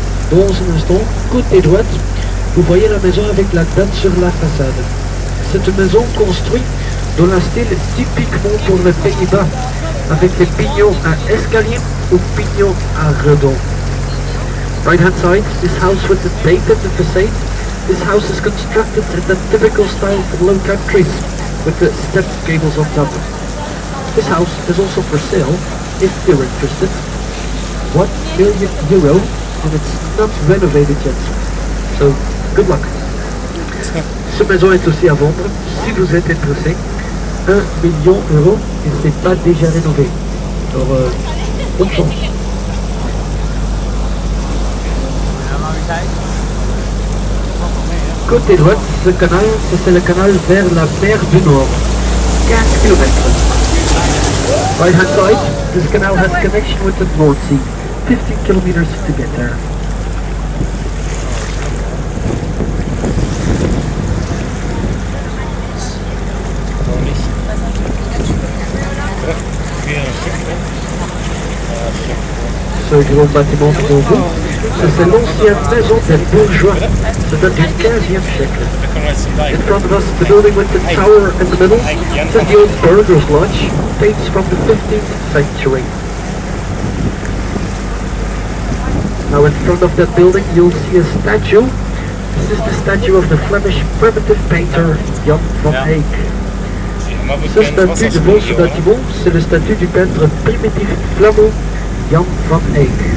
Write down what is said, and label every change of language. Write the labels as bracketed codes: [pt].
[fr] Dans un instant, côté droite, vous voyez la maison avec la date sur la façade. C'est une maison construite dans un style typiquement pour les Pays-Bas, avec les pignons à escalier ou pignons à redon. [en] Right hand side, this house with the date of the facade. This house is constructed in the typical style of Low Countries, with the stepped gables on top. This house is also for sale, if you're interested. €1 million. And it's not renovated yet. So, good luck. [fr] Cette maison est aussi à vendre, si vous êtes intéressé. €1 million et c'est pas déjà rénové. Alors, bonne chance. Côté droite, ce canal, c'est le canal vers la mer du Nord. 15 km. [en] Right hand side, this canal has connection with the North Sea. 15 kilometers to get there. [fr] Ce grand bâtiment devant vous, c'est l'ancienne maison des bourgeois. Ça date du 15e siècle. [en] In front of us, the building with the tower in the middle, this is the old Burgers Lodge, dates from the 15th century. Now in front of that building you'll see a statue. This is the statue of the Flemish primitive painter Jan van Eyck. [fr] Ce statut devant ce bâtiment, c'est le statut du peintre primitif flamand Jan van Eyck.